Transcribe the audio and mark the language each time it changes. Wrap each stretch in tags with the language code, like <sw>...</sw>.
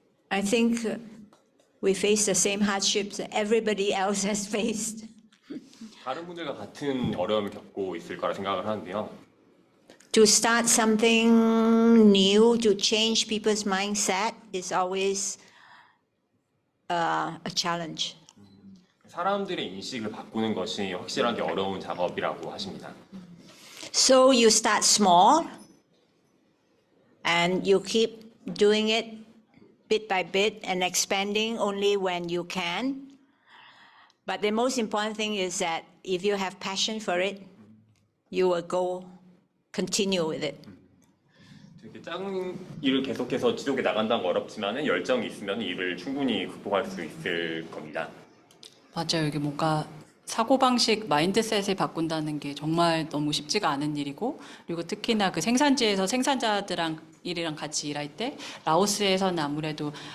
<en>I think we face the same hardships that everybody else has faced.</en> <ko>다른 분들과 같은 어려움을 겪고 있을 거라 생각을 하는데요.</ko> <en>To start something new, to change people's mindset is always a challenge.</en> <ko>사람들의 인식을 바꾸는 것이 확실하게 어려운 작업이라고 하십니다.</ko> <en>So you start small and you keep doing it bit by bit and expanding only when you can. But the most important thing is that if you have passion for it, you will continue with it.</en> <ko>되게 작은 일을 계속해서 지속해 나간다는 건 어렵지만은 열정이 있으면 이를 충분히 극복할 수 있을 겁니다. 맞아요. 이게 뭔가 사고방식, 마인드셋을 바꾼다는 게 정말 너무 쉽지가 않은 일이고, 그리고 특히나 그 생산지에서 생산자들이랑 같이 일할 때, 라오스에서는 아무래도</ko>